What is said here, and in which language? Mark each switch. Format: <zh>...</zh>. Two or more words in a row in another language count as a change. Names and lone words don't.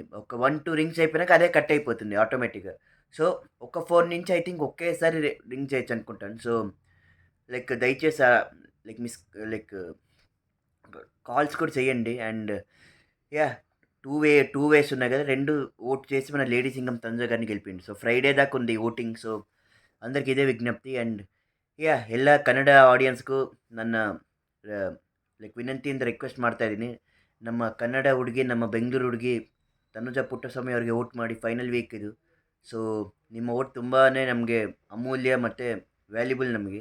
<te>ఒక 1, 2 రింగ్స్ అయిపోయినాక అదే కట్ అయిపోతుంది ఆటోమేటిక్‌గా. సో ఒక 4 నుంచి</te> <en>I think</en> <te>ఒకేసారి రింగ్ చేయొచ్చు అనుకుంటాను. సో దయచేసి</te> <en>like miss like calls</en> <te>కూడా చేయండి.</te> <en>and yeah! two ways</en> <te>ఉన్నాయి కదా! 2 ఓట్ చేసి మన లేడీ సింగం తనుజ గారిని గెలిపిండి.</te> <en>so Friday</en> <te>దాకా ఉంది ఓటింಗ್. సో అందరికి</te> <kn>ಇದೇ ವಿಜ್ಞಪ್ತಿ. ಅಂಡ್ ಎಲ್ಲ ಕನ್ನಡ ಆಡಿಯನ್ಸ್‌ಗೂ ನನ್ನ ವಿನಂತಿಯಿಂದ ರಿಕ್ವೆಸ್ಟ್ ಮಾಡ್ತಾ ಇದ್ದೀನಿ. ನಮ್ಮ ಕನ್ನಡ ಹುಡುಗಿ, ನಮ್ಮ ಬೆಂಗಳೂರು ಹುಡುಗಿ ತನುಜ ಪುಟ್ಟಸ್ವಾಮಿ ಅವರಿಗೆ ವೋಟ್ ಮಾಡಿ.</kn> <en>final week</en> <kn>ಇದು. ಸೊ ನಿಮ್ಮ ವೋಟ್ ತುಂಬಾ ನಮಗೆ ಅಮೂಲ್ಯ ಮತ್ತು ವ್ಯಾಲ್ಯುಬಲ್ ನಮಗೆ.</kn>